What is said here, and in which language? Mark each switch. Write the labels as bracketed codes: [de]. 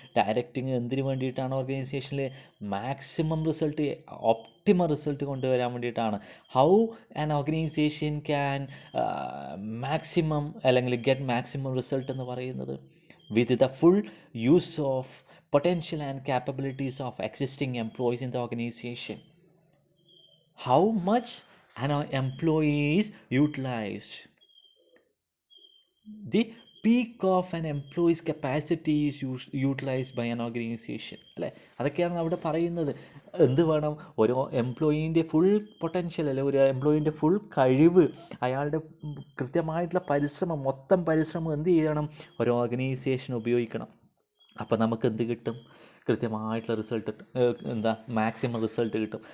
[ml] Directing എന്തിനു വേണ്ടിയിട്ടാണ്, ഓർഗനൈസേഷനിൽ മാക്സിമം റിസൾട്ട്, ഒപ്റ്റിമം റിസൾട്ട് കൊണ്ടുവരാൻ വേണ്ടിയിട്ടാണ്. [en] how an organisation can maximum [ml] അല്ലെങ്കിൽ [en] get maximum result [ml] എന്ന് പറയുന്നത് [en] With the full use of potential and capabilities of existing employees in the organisation. How much an employee is utilised, the peak of an employee's capacity is utilized by an organization അല്ലേ. [ml] അതൊക്കെയാണ് അവിടെ പറയുന്നത്. എന്ത് വേണം, ഒരു എംപ്ലോയീൻ്റെ full potential അല്ലെ, ഒരു എംപ്ലോയീൻ്റെ full കഴിവ്, അയാളുടെ കൃത്യമായിട്ടുള്ള പരിശ്രമം, മൊത്തം പരിശ്രമം എന്ത് ചെയ്യണം, ഒരു ഓർഗനൈസേഷൻ ഉപയോഗിക്കണം. അപ്പോൾ നമുക്ക് എന്ത് കിട്ടും, കൃത്യമായിട്ടുള്ള റിസൾട്ട്, മാക്സിമം റിസൾട്ട് കിട്ടും.